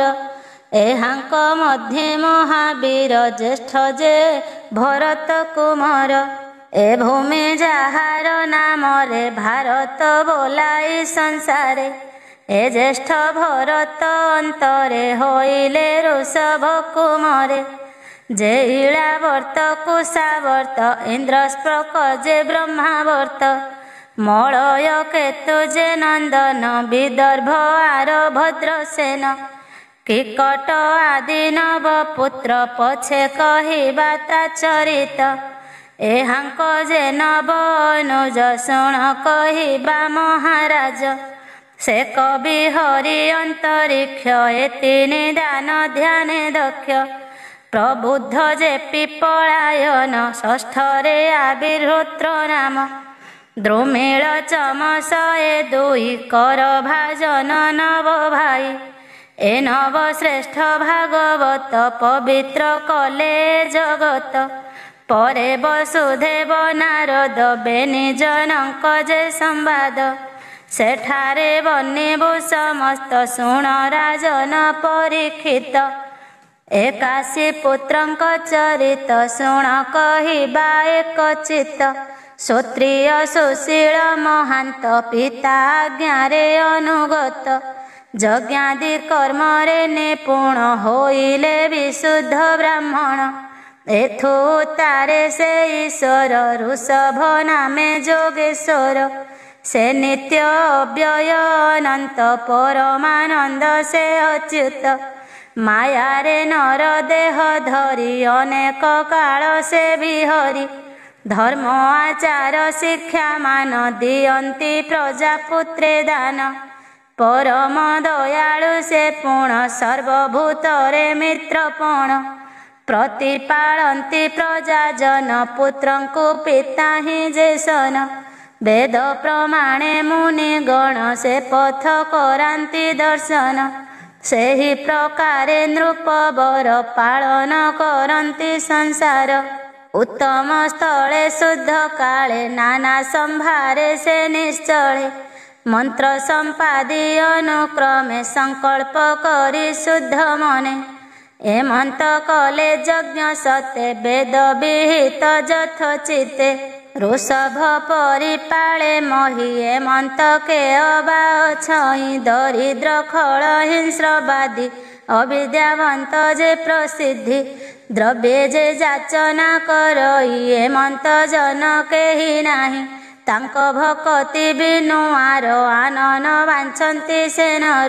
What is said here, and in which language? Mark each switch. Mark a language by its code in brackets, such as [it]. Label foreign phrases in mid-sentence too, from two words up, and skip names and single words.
[or] ଏହାଙ୍କ ମଧ୍ୟେ ମହାବୀର, ଜ୍ୟେଷ୍ଠ ଯେ ଭରତ କୁମର। ଏ ଭୂମି ଯାହାର ନାମରେ, ଭାରତ ବୋଲାଇ ସଂସାରେ। ଏ ଜ୍ୟେଷ୍ଠ ଭରତ ଅନ୍ତରେ, ହୋଇଲେ ଋଷଭ କୁମରେ। ଯେ ଇଳାବର୍ତ୍ତ କୁଶାବର୍ତ୍ତ ଇନ୍ଦ୍ରସ୍ପ୍ରକ ଯେ ବ୍ରହ୍ମାବର୍ତ୍ତ ମଳୟ କେତୁ ଯେ ନନ୍ଦନ ବିଦର୍ଭ ଆର ଭଦ୍ରସେନ କିକଟ ଆଦି ନବ ପୁତ୍ର ପଛେ କହିବା ତା ଚରିତ ଏହାଙ୍କ ଯେ ନବ ଅନୁଜ ଶୁଣ କହିବା ମହାରାଜ ସେ କବି ହରି ଅନ୍ତରିକ୍ଷ ଏତି ନିଦାନ ଧ୍ୟାନ ଦକ୍ଷ ପ୍ରବୁଦ୍ଧ ଯେ ପିପଲାୟନ ଷଷ୍ଠରେ ଆବିର୍ହୋତ୍ର ନାମ ଦ୍ରୁମିଳ ଚମସ ଏ ଦୁଇ କର ଭାଜନ ନବ ଭାଇ ଏ ନବ ଶ୍ରେଷ୍ଠ ଭାଗବତ ପବିତ୍ର କଲେ ଜଗତ ପରେ ବସୁଦେବ ନାରଦ ବେନି ଜନକ ଯେ ସମ୍ବାଦ ସେଠାରେ ବନିବୁ ସମସ୍ତ ଶୁଣ ରାଜନ ପରୀକ୍ଷିତ ଏକାଶୀ ପୁତ୍ରଙ୍କ ଚରିତ ଶୁଣ କହିବା ଏକ ଚିତ୍ତ କ୍ଷତ୍ରିୟ ସୁଶୀଳ ମହାନ୍ତ ପିତା ଆଜ୍ଞାରେ ଅନୁଗତ ଯଜ୍ଞାଦି କର୍ମରେ ନିପୁଣ ହୋଇଲେ ବିଶୁଦ୍ଧ ବ୍ରାହ୍ମଣ ଏଥୁ ତାରେ ସେ ଈଶ୍ୱର ଋଷଭ ନାମେ ଯୋଗେଶ୍ୱର ସେ ନିତ୍ୟ ଅବ୍ୟୟ ଅନନ୍ତ ପରମାନନ୍ଦ ସେ ଅଚ୍ୟୁତ ମାୟା ରେ ନର ଦେହ ଧରି ଅନେକ କାଳ ସେ ବିହରି ଧର୍ମ ଆଚାର ଶିକ୍ଷା ମାନ ଦିଅନ୍ତି ପ୍ରଜାପୁତ୍ରେ ଦାନ ପରମ ଦୟାଳୁ ସେ ପୂର୍ଣ୍ଣ ସର୍ବଭୂତରେ ମିତ୍ରପଣ ପ୍ରତିପାଳନ୍ତି ପ୍ରଜାଜନ ପୁତ୍ରଙ୍କୁ ପିତା ହିଁ ଯେସନ ବେଦ ପ୍ରମାଣେ ମୁନି ଗଣ ସେ ପଥ କରାନ୍ତି ଦର୍ଶନ ସେହି ପ୍ରକାରେ ନୃପବର ପାଳନ କରନ୍ତି ସଂସାର ଉତ୍ତମ ସ୍ଥଳେ ଶୁଦ୍ଧ କାଳେ ନାନା ସମ୍ଭାରେ ସେ ନିଶ୍ଚଳେ ମନ୍ତ୍ର ସମ୍ପାଦି ଅନୁକ୍ରମେ ସଙ୍କଳ୍ପ କରି ଶୁଦ୍ଧ ମନେ ଏମନ୍ତ କଲେ ଯଜ୍ଞ ସତେ ବେଦ ବିହିତ ଯଥୋଚିତେ ଋଷଭ ପରିପାଳେ ମହୀ ଏମନ୍ତ କେ ଅବା ଛଇ ଦରିଦ୍ର ଖଳ ହିଂସ୍ରବାଦୀ ଅବିଦ୍ୟାବନ୍ତ ଯେ ପ୍ରସିଦ୍ଧି ଦ୍ରବ୍ୟେ ଯେ ଯାଚନା କରଇ ଏମନ୍ତ ଜନ କେହି ନାହି ତାଙ୍କ ଭକ୍ତି ବିନୁ ଆର ଆନନ ବାଞ୍ଛନ୍ତି ସେ ନର